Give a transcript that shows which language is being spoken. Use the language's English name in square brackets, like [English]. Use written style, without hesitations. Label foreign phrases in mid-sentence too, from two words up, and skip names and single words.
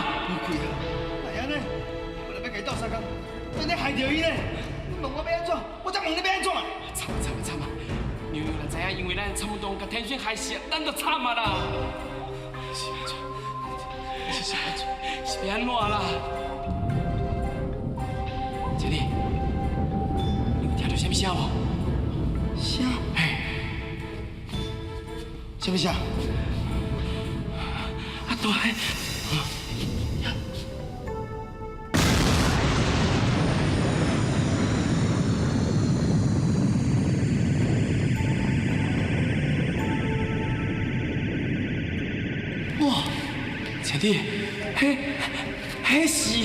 [Min Nan Chinese] 无开啊！哎安尼，我来要甲伊斗相共，真你害着伊呢？你问我要安怎？我才问你要安怎？惨啊！娘娘若知影，因为咱冲动甲天星害死，咱就惨啊啦！是要安怎啦？姐弟。听到什么声无？声？嘿，什么声？啊，大海。哇，姐弟，迄是